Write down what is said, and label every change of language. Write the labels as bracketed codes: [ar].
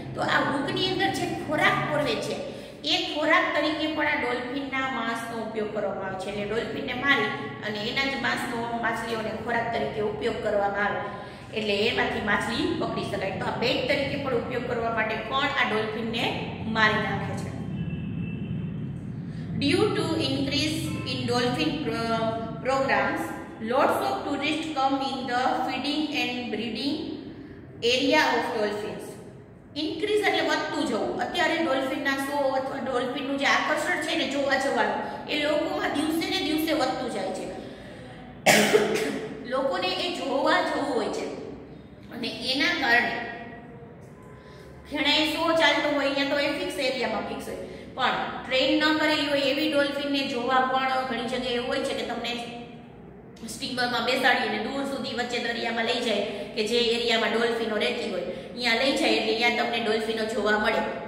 [gu] તો આ હૂકની અંદર જે ખોરાક પોરવે છે એ ખોરાક તરીકે પણ આ ડોલ્ફિનના માંસનો ઉપયોગ કરવામાં આવે છે. એટલે ડોલ્ફિનને મારી અને એના જ માંસનો માછલીઓને ખોરાક તરીકે ઉપયોગ કરવામાં આવે એટલે એમાંથી માછલી પકડી શકાય. તો આ બેટ તરીકે પણ ઉપયોગ કરવા માટે પણ આ ડોલ્ફિનને મારી નાખે છે. [en] Due to increase in dolphin programs, lots of tourists come in the feeding and breeding area of dolphins. [gu] Increase એટલે વધતું જવું. અત્યારે ડોલ્ફિનના શો અથવા ડોલ્ફિનનું જે આકર્ષણ છે ને જોવા જવાનું એ લોકોમાં દિવસે ને દિવસે વધતું જાય છે. લોકોને એ જોવા જવું હોય છે અને એના કારણે ઘણા શો ચાલતો હોય અહીંયા તો એ ફિક્સ એરિયામાં ફિક્સ હોય, પણ ટ્રેન ન કરેલી હોય એવી ડોલ્ફિનને જોવા પણ ઘણી જગ્યાએ એવું હોય છે કે તમને સ્ટીમરમાં બેસાડીને દૂર સુધી વચ્ચે દરિયામાં લઈ જાય કે જે એરિયામાં ડોલ્ફિનો રહેતી હોય અહીંયા લઈ જાય એટલે અહીંયા તમને ડોલ્ફિનો જોવા મળે.